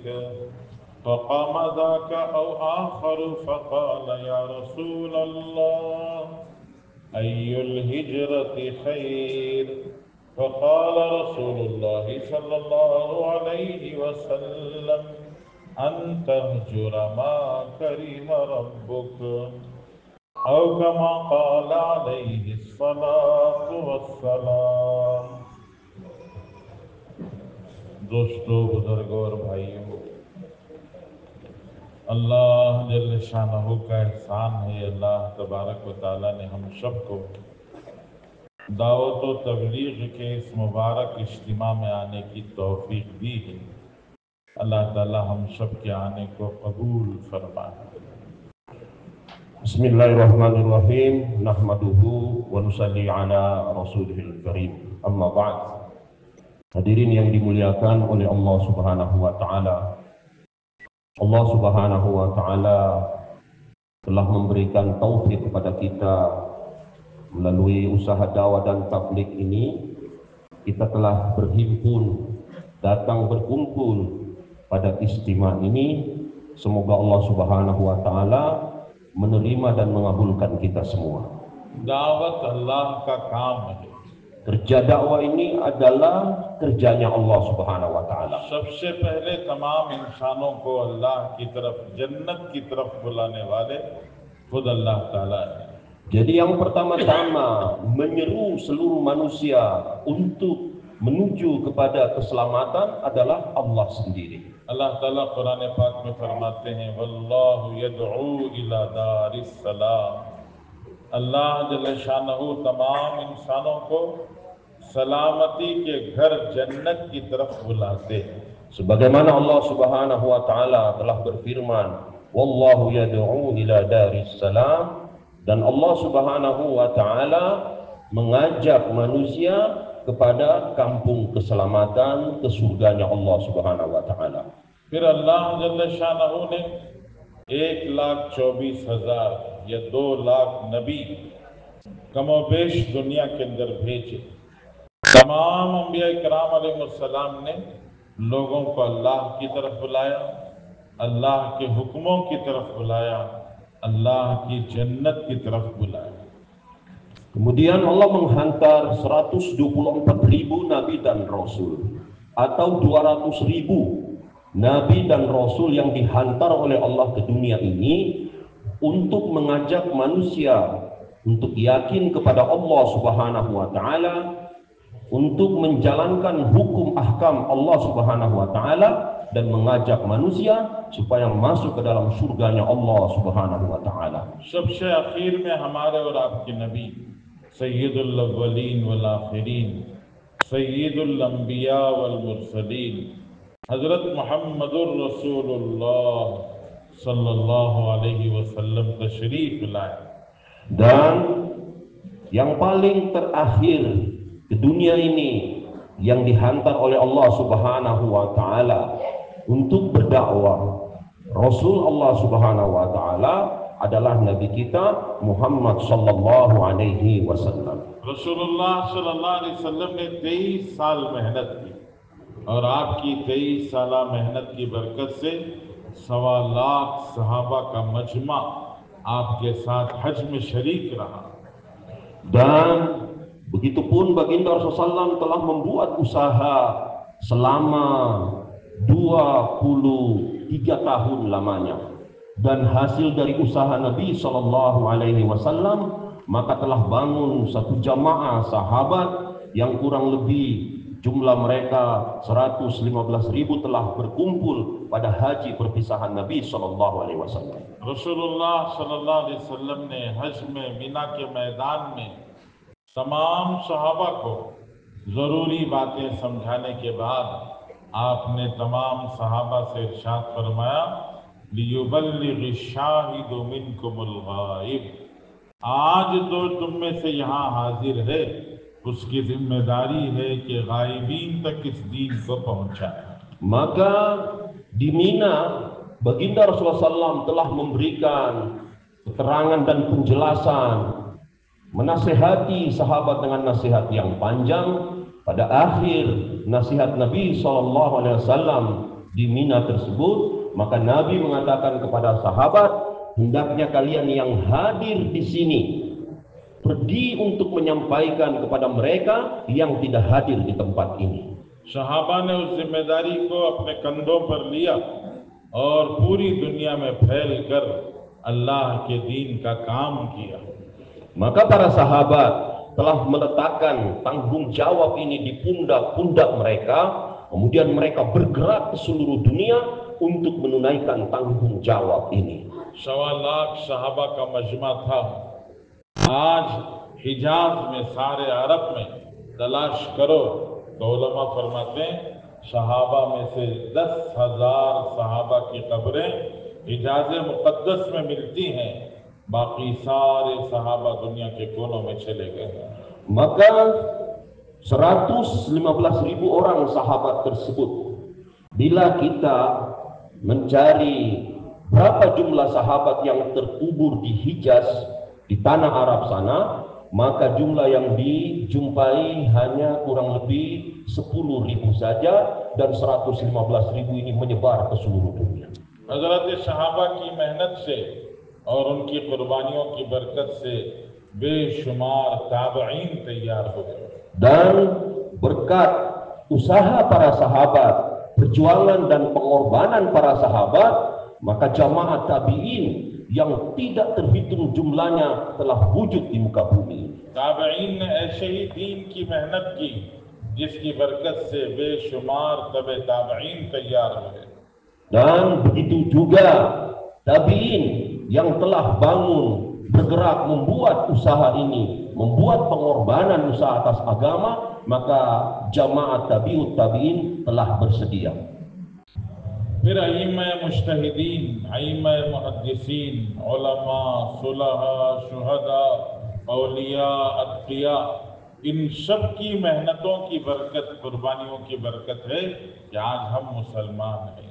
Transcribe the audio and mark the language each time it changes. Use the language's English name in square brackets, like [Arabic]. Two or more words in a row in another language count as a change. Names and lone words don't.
[Arabic] فقام ذاك أو آخر فقال يا رسول الله أي الهجرة خير فقال رسول الله صلى الله عليه وسلم أن تهجر ما كرم ربك أو كما قال عليه الصلاة والسلام [Hindi] दोस्तों बुजुर्गों और भाइयों [Arabic] الله جل شأنه [Hindi] का एहसान है [Arabic] الله تبارك وتعالى [Hindi] ने हम सबको दावत व तबलीग के इस मुबारक इज्तिमा में आने की तौफीक दी है। अल्लाह ताला हम सब के आने को कबूल फरमाए। [Arabic] بسم الله الرحمن الرحيم نحمده ونصلي على رسوله الكريم. أما بعد. [Malay] Hadirin yang dimuliakan oleh [Arabic] الله سبحانه وتعالى. الله سبحانه وتعالى [Malay] telah memberikan taufik kepada kita melalui usaha dakwah dan tabligh ini. Kita telah berhimpun, datang berkumpul pada istimewa ini. Semoga [Arabic] الله سبحانه وتعالى [Malay] menerima dan mengabulkan kita semua. [Hindi] दावत अल्लाह का काम है। [Malay] Kerja dakwah ini adalah kerjanya [Arabic] الله سبحانه وتعالى. [Hindi] सबसे पहले तमाम इंसानों को अल्लाह की तरफ जन्नत की तरफ बुलाने वाले खुद अल्लाह ताला है। [Malay] Jadi yang pertama-tama menyeru seluruh manusia untuk menuju kepada keselamatan adalah Allah sendiri. [Hindi] अल्लाह ताला कुरान पाक में फरमाते हैं [Arabic] والله يدعو إلى دار السلام. الله جل شأنه [Hindi] तमाम इंसानों को सलामती के घर जन्नत की तरफ बुलाते हैं। [Malay] Sebagaimana [Arabic] الله سبحانه وتعالى [Malay] telah berfirman, [Arabic] والله يدعو إلى دار السلام, [Malay] dan [Arabic] الله سبحانه وتعالى [Malay] mengajak manusia kepada kampung keselamatan, ke surganya [Arabic] الله سبحانه وتعالى. [Hindi] फिर [Arabic] الله جل شأنه [Hindi] ने 1,24,000 या 2 लाख नबी कमोबेश दुनिया के अंदर भेजे। तमाम अंबिया इकराम अलैहिस्सलाम ने लोगों को अल्लाह की तरफ बुलाया, अल्लाह के हुक्मों की तरफ बुलाया, अल्लाह की जन्नत की तरफ बुलाया। [Malay] Kemudian Allah menghantar 124.000 nabi dan rasul, atau 200.000 nabi dan rasul yang dihantar oleh Allah ke dunia ini untuk mengajak manusia untuk yakin kepada [Arabic] الله سبحانه وتعالى, [Malay] untuk menjalankan hukum ahkam [Arabic] الله سبحانه وتعالى, [Malay] dan mengajak manusia supaya masuk ke dalam surganya [Arabic] الله سبحانه وتعالى. [Hindi] सबसे आखिर में हमारे और आपके नबी [Arabic] سيد الأولين والآخرين, سيد الأنبياء والمرسلين, [Hindi] हजरत [Arabic] محمد رسول الله صلى الله عليه وسلم [Hindi] तशरीफ लाए। [Malay] Dan yang paling terakhir ke dunia ini yang dihantar oleh [Arabic] الله سبحانه وتعالى [Malay] untuk berdakwah, Rasul [Arabic] الله سبحانه وتعالى [Malay] adalah Nabi kita Muhammad [Arabic] صلى الله عليه وسلم. [Hindi] रसूलुल्लाह [Arabic] صلى الله عليه وسلم [Hindi] ने 23 साल मेहनत की और आपकी 23 साल मेहनत की बरकत से 1.25 लाख सहाबा का मजमा आपके साथ हज में शरीक रहा। [Malay] Dan begitupun baginda Rasulullah SAW telah membuat usaha selama 23 tahun lamanya, dan hasil dari usaha Nabi [Arabic] صلى الله عليه وسلم [Malay] maka telah bangun satu jamaah sahabat yang kurang lebih jumlah mereka 115.000 telah berkumpul pada haji perpisahan Nabi [Arabic] صلى الله عليه وسلم. [Hindi] रसूलुल्लाह [Arabic] صلى الله عليه وسلم [Hindi] ने हज में मीना के मैदान में तमाम सहाबा को ज़रूरी बातें समझाने के बाद आपने तमाम सहाबा से इरशाद फरमाया [Arabic] ليبلغ الشاهد منكم الغائب, [Hindi] आज तो तुम में से यहाँ हाजिर है उसकी जिम्मेदारी है कि गायबीन तक इस दीन को पहुँचाए। [Malay] Maka di Mina baginda Rasulullah SAW telah memberikan keterangan dan penjelasan, menasehati sahabat dengan nasihat yang panjang. Pada akhir nasihat Nabi SAW di Mina tersebut, maka Nabi mengatakan kepada sahabat, hendaknya kalian yang hadir di sini pergi untuk menyampaikan kepada mereka yang tidak hadir di tempat ini. [Hindi] सहाबा ने उस जिम्मेदारी को अपने कंधों पर लिया और पूरी दुनिया में फैल कर अल्लाह के दीन का काम किया। [Malay] Maka para sahabat telah meletakkan tanggung jawab ini di pundak-pundak mereka, kemudian mereka bergerak ke seluruh dunia untuk menunaikan tanggung jawab ini. [Hindi] 1.25 लाख सहाबा का मजमा था। आज हिजाज में, सारे अरब में तलाश करो तो उलमा फरमाते हैं सहाबा में से 10,000 सहाबा की कब्रें हिजाज मुक़द्दस में मिलती हैं, बाकी सारे सहाबा दुनिया के कोनों में चले गए हैं। [Malay] Maka 115.000 orang sahabat tersebut, bila kita mencari berapa jumlah sahabat yang terkubur di Hijaz, di tanah Arab sana, maka jumlah yang dijumpai hanya kurang lebih 10.000 saja, dan 115.000 ini menyebar ke seluruh dunia. [Hindi] हज़रत सहाबा की मेहनत से और उनकी कुर्बानियों की बरकत से बेशुमार ताबईन तैयार हो गए। [Malay] Dan berkat usaha para sahabat, perjuangan dan pengorbanan para sahabat, maka jamaah tabi'in yang tidak terhitung jumlahnya telah wujud di muka bumi. [Hindi] ताबईन ने ऐसे ही दीन की मेहनत की जिसकी बरकत से बेशुमार तबे ताबईन तैयार हुए. [Malay] Dan begitu juga tabi'in yang telah bangun, bergerak, membuat usaha ini, membuat pengorbanan usaha atas agama, maka jamaah tabi'ut tabi'in telah bersedia. [Hindi] फिर अइम्मा मुज्तहिदीन, अइम्मा मुहद्दिसीन, उलमा, सुलहा, शुहदा, औलिया, अत्किया, इन सब की मेहनतों की बरकत, कुर्बानियों की बरकत है कि आज हम मुसलमान हैं.